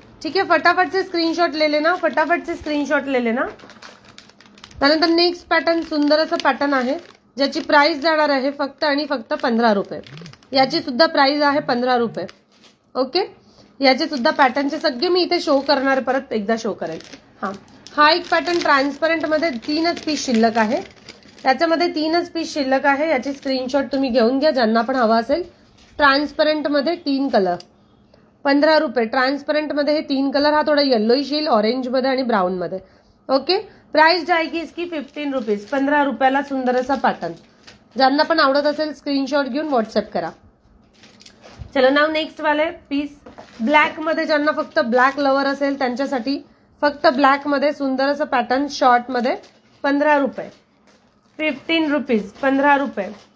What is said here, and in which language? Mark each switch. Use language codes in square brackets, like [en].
[hi] ठीक है फटाफट से स्क्रीनशॉट ले लेना. [mr] त्यानंतर नेक्स्ट पॅटर्न सुंदर असं पॅटर्न आहे ज्याची प्राइस जाणार आहे फक्त आणि फक्त 15 रुपये. याची सुद्धा प्राइस आहे 15 रुपये. ओके याचे सुद्धा पॅटर्नचे सगळे मी इथे शो करणार. परत एकदा शो करेल. हा एक पॅटर्न ट्रान्सपरंट मध्ये 3च पीस शिल्लक आहे. त्याच्यामध्ये 3च पीस शिल्लक आहे. याची स्क्रीनशॉट तुम्ही घेऊन घ्या ज्यांना पण हवा असेल. ट्रान्सपरंट मध्ये 3 कलर 15 रुपये. ट्रान्सपरंट मध्ये हे 3 कलर. हा थोडा येल्लोइश येईल, ऑरेंज मध्ये आणि ब्राउन मध्ये. [hi] ओके प्राइस जाएगी इसकी 15 रुपीज. [mr] 15 रुपयाला सुंदर असा पॅटर्न. ज्यांना पण आवडत असेल स्क्रीनशॉट घेऊन व्हॉट्सअप करा. [hi] चलो नाव नेक्स्ट वाले पीस [mr] ब्लॅक मध्ये. ज्यांना फक्त ब्लॅक लवर असेल त्यांच्यासाठी फक्त ब्लॅक मध्ये सुंदर असं पॅटर्न शॉर्ट मध्ये 15 रुपये. 15 रुपीज. 15 रुपये.